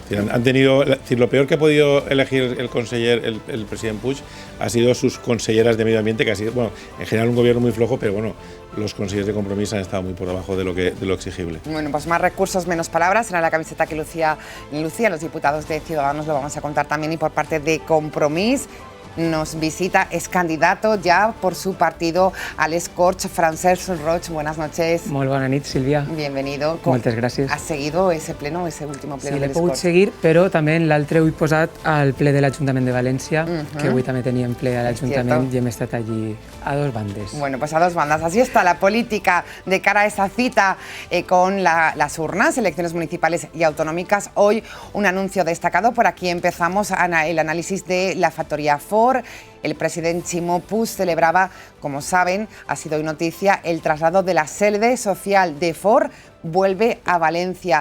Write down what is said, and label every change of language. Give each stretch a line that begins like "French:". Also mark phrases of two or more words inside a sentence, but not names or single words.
Spanish: Han tenido, lo peor que ha podido elegir el conseller, el presidente Puig, ha sido sus conselleras de medio ambiente, que ha sido, bueno, en general un gobierno muy flojo, pero bueno, los consejeros de Compromís han estado muy por debajo de lo exigible. Bueno, pues más recursos, menos palabras, era la camiseta que lucían los diputados de Ciudadanos, lo vamos a contar también, y por parte de Compromís nos visita, es candidato ya por su partido a les Corts, Francesc Roig. Buenas noches.
Catalan: Molt bona nit, Sílvia.
Spanish: Bienvenido.
Catalan: Moltes gràcies.
Spanish: ¿Has seguido ese pleno, ese último pleno
Catalan: Sí,
Spanish: de
Catalan: l'he
Spanish: les
Catalan: pogut
Spanish: Corts?
Catalan: seguir, però també l'altre ho he posat al ple de l'Ajuntament de València, que avui també teníem ple a l'Ajuntament i hem estat allí a dos bandes.
Spanish: Bueno, pues a dos bandas. Así está la política de cara a esa cita con las urnas, elecciones municipales y autonómicas. Hoy un anuncio destacado. Por aquí empezamos el análisis de la factoría Ford. El presidente Ximo Puig celebraba, como saben, ha sido hoy noticia, el traslado de la sede social de Ford, vuelve a Valencia.